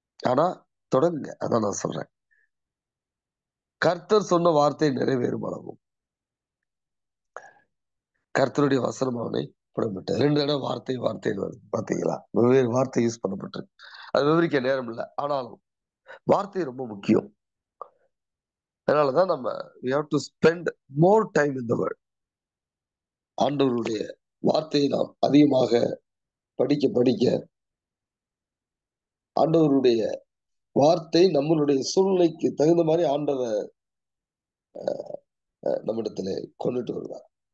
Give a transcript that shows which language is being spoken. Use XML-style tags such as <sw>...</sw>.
<ta>ஆனா தொடங்குங்க, அதான் நான் சொல்றேன். கர்த்தர் சொன்ன வார்த்தை நிறைவேறும் அளவும் கர்த்தருடைய வசனம் அவனை புறப்பட்டு 2 தடவை வார்த்தை வார்த்தைன்னு வருது. பார்த்தீங்களா? வெவ்வேறு வார்த்தை யூஸ் பண்ணப்பட்டிருக்கு. அது விவரிக்க நேரம் இல்ல. ஆனாலும் வார்த்தை ரொம்ப முக்கியம். அதனால தான் நம்ம</ta> <en>we have to spend more time in the word.</en> <ta>ஆண்டவருடைய வார்த்தையை நாம் அதிகமாக படிக்க படிக்க ஆண்டவருடைய வார்த்தை நம்மளுடைய சூழ்நிலைக்கு தகுந்த மாரி ஆண்டவர் நம்மிடத்திலே கொண்டுட்டு வருவார்.</ta>